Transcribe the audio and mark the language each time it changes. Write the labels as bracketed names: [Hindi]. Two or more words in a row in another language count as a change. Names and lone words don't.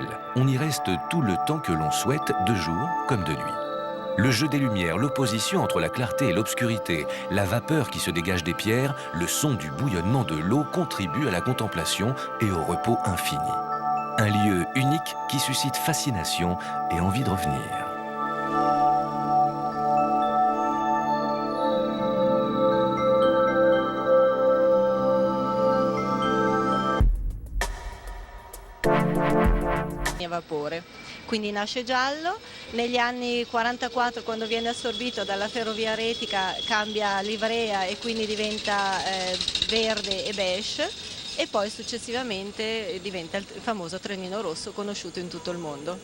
[French] On y reste tout le temps que l'on souhaite, de jour comme de nuit. Le jeu des lumières, l'opposition entre la clarté et l'obscurité, la vapeur qui se dégage des pierres, le son du bouillonnement de l'eau contribuent à la contemplation et au repos infini. Un lieu unique qui suscite fascination et envie de revenir. [Italian] A vapore, quindi nasce giallo, negli anni 44 quando viene assorbito dalla ferrovia retica cambia livrea e quindi diventa verde e beige e poi successivamente diventa il famoso trenino rosso conosciuto in tutto il mondo.